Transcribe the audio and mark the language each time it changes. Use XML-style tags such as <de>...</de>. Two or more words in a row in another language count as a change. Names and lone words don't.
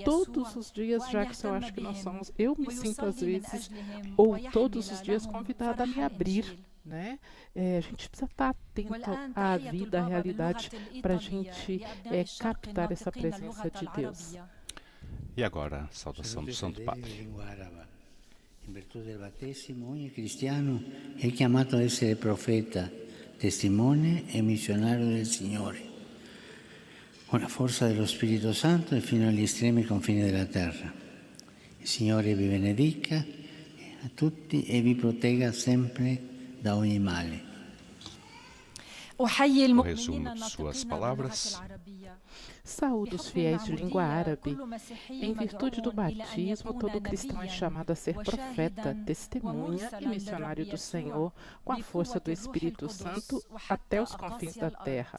<pt>Todos os dias, já que eu acho que nós somos, eu me sinto às vezes, ou todos os dias, convidada a me abrir, né? A gente precisa estar atento à vida, à realidade, para a gente captar essa presença de Deus. E agora, a saudação do Santo Padre.</pt> <it>In virtù del battesimo, ogni cristiano è chiamato a essere profeta, testimone e missionario del Signore, con la forza dello Spirito Santo e fino agli estremi confini della terra. Il Signore vi benedica a tutti e vi protegga sempre da ogni male.</it> <pt>O resumo de suas palavras. Saúde os fiéis de língua árabe. Em virtude do batismo, todo cristão é chamado a ser profeta, testemunha e missionário do Senhor, com a força do Espírito Santo até os confins da terra.</pt>